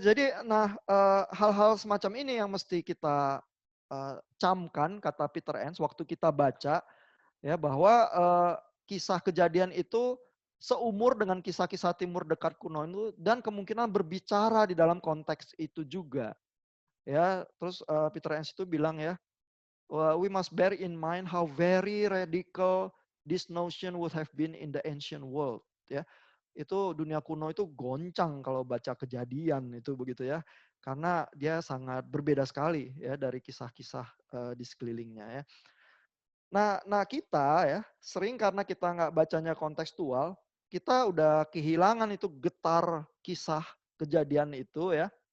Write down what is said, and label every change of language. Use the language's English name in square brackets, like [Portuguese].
[Indonesian] Jadi nah hal-hal semacam ini yang mesti kita camkan kata Peter Enns waktu kita baca ya bahwa kisah kejadian itu seumur dengan kisah-kisah Timur Dekat kuno itu dan kemungkinan berbicara di dalam konteks itu juga. Ya, terus, Peter Enns itu bilang ya, [English] "We must bear in mind how very radical this notion would have been in the ancient world." [Indonesian] Ya, itu dunia kuno itu goncang kalau baca Kejadian itu begitu ya, karena dia sangat berbeda sekali ya dari kisah-kisah, di sekelilingnya ya. Nah kita ya, sering karena kita nggak bacanya kontekstual, kita udah kehilangan itu getar kisah Kejadian itu ya.